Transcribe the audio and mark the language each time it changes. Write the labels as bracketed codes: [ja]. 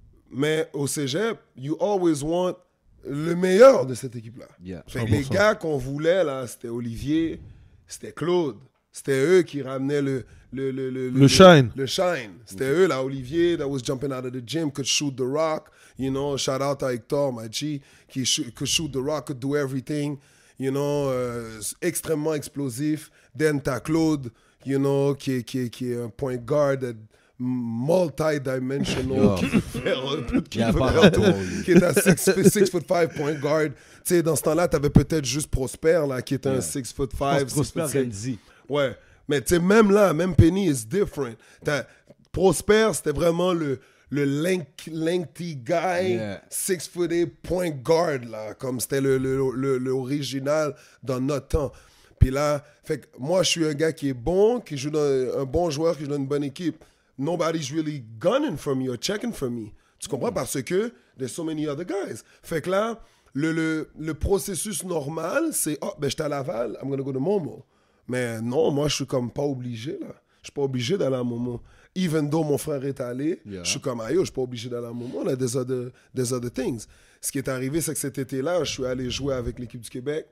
[fr] Mais au cégep, [en] you always want [fr] le meilleur de cette équipe-là. [en] Yeah. [fr] Fait que les gars qu'on voulait, là, c'était Olivier, c'était Claude. C'était eux qui ramenaient le [en] shine. [fr] Le shine. C'était eux, là, [en] Olivier, that was jumping out of the gym, could shoot the rock. You know, shout out à Hector, my G, could shoot the rock, could do everything. [fr] You know, extrêmement explosif. Then t'as Claude, you know, qui est un point guard multi-dimensional, qui est à 6'5" point guard. Tu sais, dans ce temps-là, t'avais peut-être juste Prosper, là, qui est un 6'5", Prosper Renzi. Ouais, mais tu sais, même là, même [en] Penny is different. [fr] Prosper, c'était vraiment le lengthy guy, 6'8" point guard, là, comme c'était l'original dans notre temps. Puis là, fait que moi, je suis un gars qui est bon, qui joue un bon joueur, qui joue dans une bonne équipe. [en] Nobody's really gunning for me or checking for me. [fr] Tu comprends? Parce que [en] there's so many other guys. [fr] Fait que là, le processus normal, c'est « Oh, ben, j'étais à Laval, [en] I'm gonna go to Momo. [fr] » Mais non, moi, je suis comme pas obligé, là. Je suis pas obligé d'aller à Momo. [en] Even though [fr] mon frère est allé, je suis comme « Ayo, je suis pas obligé d'aller à Momo. » Là, [en] there's other things. [fr] Ce qui est arrivé, c'est que cet été-là, je suis allé jouer avec l'équipe du Québec.